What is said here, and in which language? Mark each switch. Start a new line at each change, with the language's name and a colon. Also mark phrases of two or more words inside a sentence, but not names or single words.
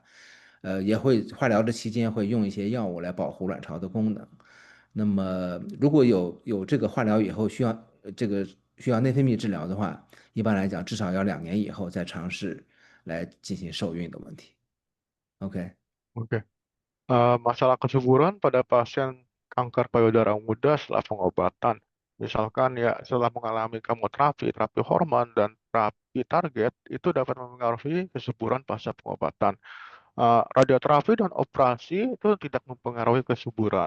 Chinese: 也会化疗的期间会用一些药物来保护卵巢的功能。那么，如果有这个化疗以后需要内分泌治疗的话，一般来讲至少要2年以后再尝试来进行受孕的问题。OK。
Indonesian: Oke. Masalah kesuburan pada pasien kanker payudara muda setelah pengobatan. Misalkan ya setelah mengalami kemoterapi, terapi hormon, dan terapi target, itu dapat mempengaruhi kesuburan pasca pengobatan. Radioterapi dan operasi itu tidak mempengaruhi kesuburan.